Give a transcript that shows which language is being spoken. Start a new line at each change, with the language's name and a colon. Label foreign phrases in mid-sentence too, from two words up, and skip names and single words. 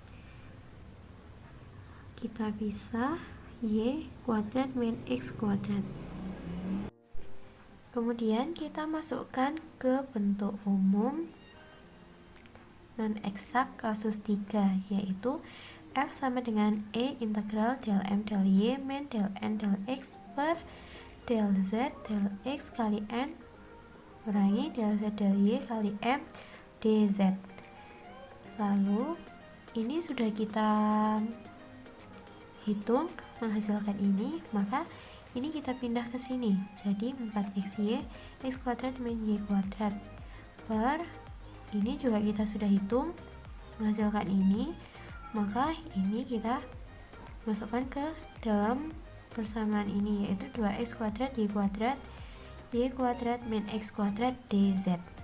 Indonesian: Kita pisah y kuadrat min x kuadrat. Kemudian kita masukkan ke bentuk umum non eksak kasus 3, yaitu f sama dengan e integral del m del y min del n del x per del z del x kali n kurangi del z del y kali m dz. Lalu ini sudah kita hitung menghasilkan ini, maka ini kita pindah ke sini, jadi 4xy x kuadrat min y kuadrat per, ini juga kita sudah hitung menghasilkan ini, maka ini kita masukkan ke dalam persamaan ini, yaitu 2x kuadrat y kuadrat min x kuadrat dz.